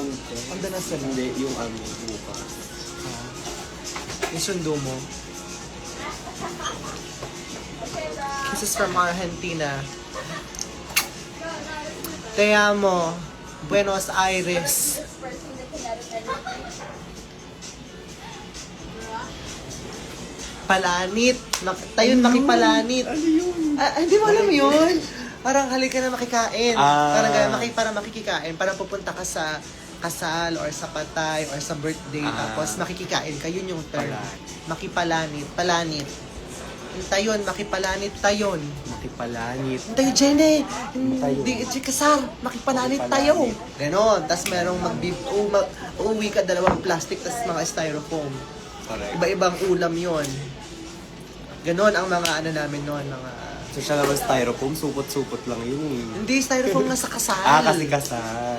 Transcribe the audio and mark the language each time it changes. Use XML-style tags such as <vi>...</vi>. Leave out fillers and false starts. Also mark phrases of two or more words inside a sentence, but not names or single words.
<tl>Ang danas na lang. Hindi, yung bukas. Yung sundo mo.</tl> <en>Kisses from Argentina.</en> <es>Te amo. Buenos Aires.</es> <tl>Palanit. Tayon makipalanit. Ano yun? Hindi mo alam yun? Parang halika na makikain. Ah. Parang makikikain. Parang pupunta ka sa kasal or sa patay or sa birthday. Tapos makikikain ka. Yun yung term. Makipalanit. Palanit. Yung tayon. Makipalanit tayon. Makipalanit. Tayo, Jenny! Tayo. Hindi, kasar! Makipalanit tayo! Ganon. Tapos merong uuwi ka dalawang plastic tapos mga styrofoam.</tl> <en>Correct.</en> <tl>Iba-ibang ulam yon. Ganon ang mga namin noon. Mga... So siya naman styrofoam, supot-supot lang yun eh. Hindi, styrofoam na sa kasal. Kasi kasal.</tl>